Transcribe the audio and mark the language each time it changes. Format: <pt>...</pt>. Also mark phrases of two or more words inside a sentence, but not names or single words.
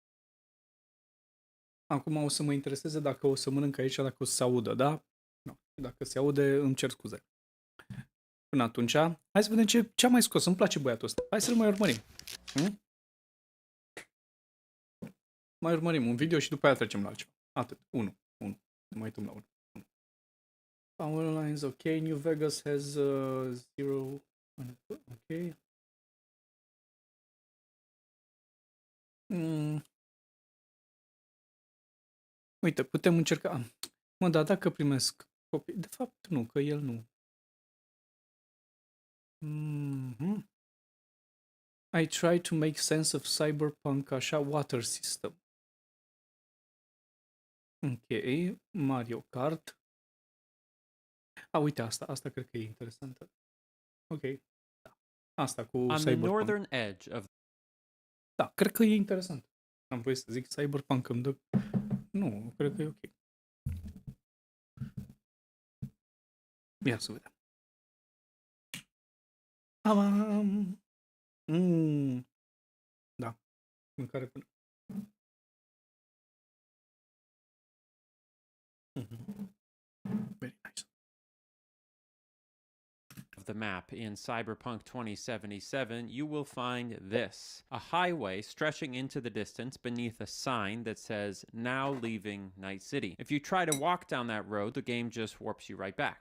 <ro>Acum o să mă intereseze dacă o să mănânc aici, dacă o să se audă, da? Nu. Dacă se aude, îmi cer scuze. Până atunci, hai să vedem ce am mai scos. Îmi place băiatul ăsta. Hai să-l mai urmărim. Mai urmărim un video și după aia trecem la altceva. Atât. 1. Mai uităm la 1.</ro> <en>Power lines, ok. New Vegas has 0. Ok.</en> <ro>Uite, putem încerca. Mă, da, dacă primesc copii. De fapt, nu, că el nu.</ro> <en>I try to make sense of cyberpunk așa water system.</en> <ro>Ok, Mario Kart. Uite, asta cred că e interesantă. Ok, da. Asta cu</ro> <en>On the cyberpunk. northern edge of</en> <ro>Da, cred că e interesant. Am voie să zic cyberpunk îmi dă... Nu, cred că e ok. Ia să vedem. Da, mâncare până.</ro> <en>the map in Cyberpunk 2077, you will find this: a highway stretching into the distance beneath a sign that says, "Now leaving Night City." If you try to walk down that road, the game just warps you right back.</en>